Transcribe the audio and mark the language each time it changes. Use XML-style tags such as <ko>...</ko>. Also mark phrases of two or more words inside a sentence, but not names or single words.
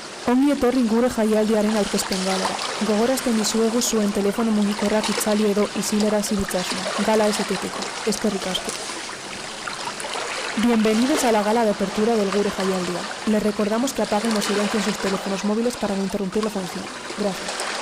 <eu>Ongi etorri gure jaialdiaren aurkezpen galara. Gogorazten dizuegu zuen telefono mugikorrak itzali edo isilarazi ditzazuen. Gala eseteteko. Eskerrik asko.</eu> <es>Bienvenidos a la gala de apertura del Gure Jaialdia. Les recordamos que apaguen o silencien sus teléfonos móviles para no interrumpir la función. Gracias.</es>